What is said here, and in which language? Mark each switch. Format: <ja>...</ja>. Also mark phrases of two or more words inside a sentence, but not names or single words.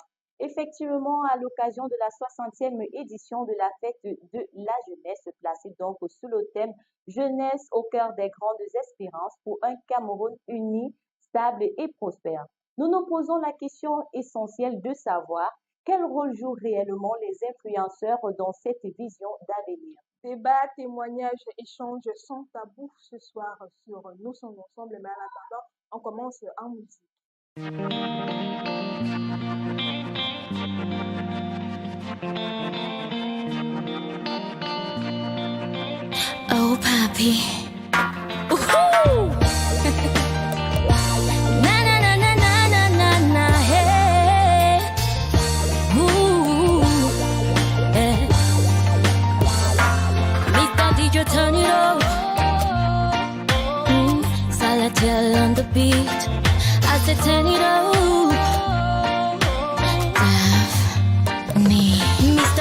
<fr>Effectivement, à l'occasion de la 60e édition de la fête de la jeunesse, placée donc sous le thème Jeunesse au cœur des grandes espérances pour un Cameroun uni, stable et prospère. Nous nous posons la question essentielle de savoir quel rôle jouent réellement les influenceurs dans cette vision d'avenir. Débat, témoignages, échanges sans tabou ce soir sur Nous sommes ensemble. Mais en attendant, on commence en musique.</fr> <en>Oh, papi. Woohoo! Na na na na na na na na. Hey. Ooh. Yeah. Mr. DJ, turn it up. Salatel on the beat. I said turn it up. Me, Mr.</en>